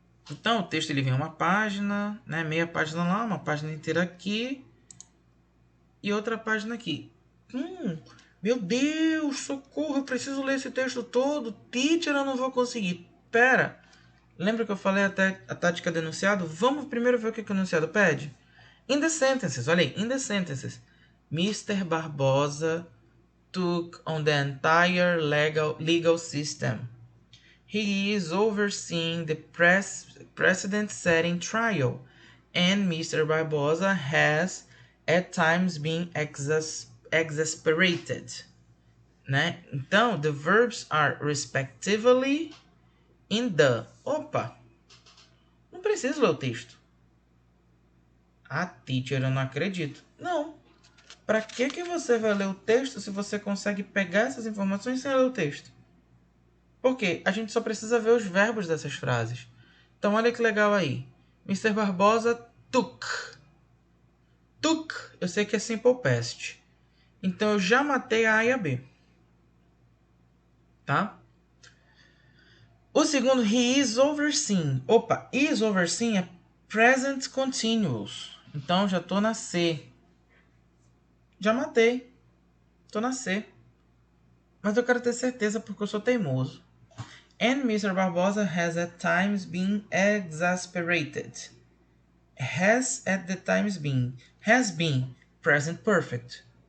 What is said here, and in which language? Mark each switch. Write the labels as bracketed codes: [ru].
[pt] Então, o texto ele vem uma página, né? Meia página lá, uma página inteira aqui e outra página aqui. Meu Deus, socorro, eu preciso ler esse texto todo. Teacher, eu não vou conseguir. Pera, lembra que eu falei até a tática do enunciado? Vamos primeiro ver o que o enunciado pede? [en] In the sentences, [pt] olha aí, [en] in the sentences. Mr. Barbosa took on the entire legal system. He is overseeing the precedent-setting trial, and Mr. Barbosa has at times been exasperated. Né? Então, the verbs are respectively in the. [pt] Opa! Não preciso ler o texto. Ah, teacher, eu não acredito. Não. Para que você vai ler o texto se você consegue pegar essas informações sem ler o texto? Porque a gente só precisa ver os verbos dessas frases. Então, olha que legal aí. Mr. [en] Barbosa took. Took, [pt] eu sei que é simple past. Então, eu já matei a A e a B. Tá? O segundo, [en] he is overseeing. [pt] Opa, is overseeing é present continuous. Então, já tô na C. Já matei. Tô na C. Mas eu quero ter certeza porque eu sou teimoso. [en] And Mr. Barbosa has at times been exasperated. Has at the times been. Has been. Present perfect.